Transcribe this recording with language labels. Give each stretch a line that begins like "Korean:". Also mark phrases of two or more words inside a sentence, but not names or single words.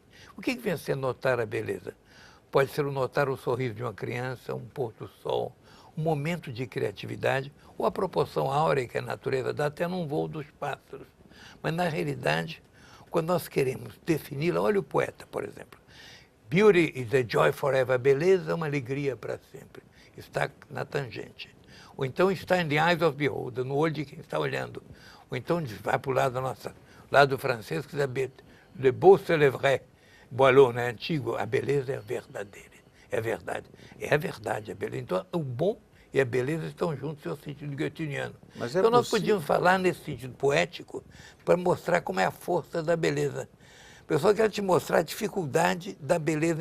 Portuguese: O que vem a ser notar a beleza? Pode ser notar o sorriso de uma criança, um pôr do sol, um momento de criatividade, ou a proporção áurea que a natureza dá até num voo dos pássaros. Mas, na realidade, quando nós queremos defini-la, olha o poeta, por exemplo.
English: Beauty is a joy forever.
Portuguese: A beleza é uma alegria para sempre. Está na tangente. Ou então está
English: in the eyes of the beholder,
Portuguese: no olho de quem está olhando. Ou então vai para o lado francês, que diz
French: le beau c'est le vrai.
Portuguese: Boileau, né, antigo, a beleza é verdadeira. É verdade. É a verdade, a beleza. Então, o bom e a beleza estão juntos no sentido goethiniano. Então, nós podíamos falar nesse sentido poético para mostrar como é a força da beleza. O pessoal quer te mostrar a dificuldade da beleza.